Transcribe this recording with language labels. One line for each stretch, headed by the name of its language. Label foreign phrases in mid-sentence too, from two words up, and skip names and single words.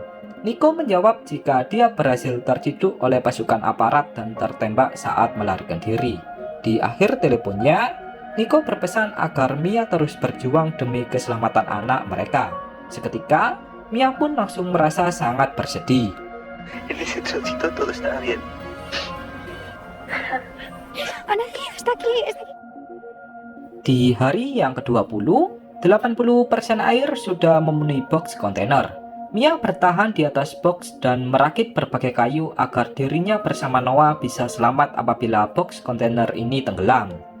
Indonesian: Nico menjawab jika dia berhasil terciduk oleh pasukan aparat dan tertembak saat melarikan diri. Di akhir teleponnya, Nico berpesan agar Mia terus berjuang demi keselamatan anak mereka. Seketika, Mia pun langsung merasa sangat bersedih.
Spanish: En ese trocito todo estaba bien. Anaki, está aquí, está aquí.
Indonesian: Di hari yang ke-20, 80% air sudah memenuhi box kontainer. Mia bertahan di atas box dan merakit berbagai kayu agar dirinya bersama Noah bisa selamat apabila box kontainer ini tenggelam.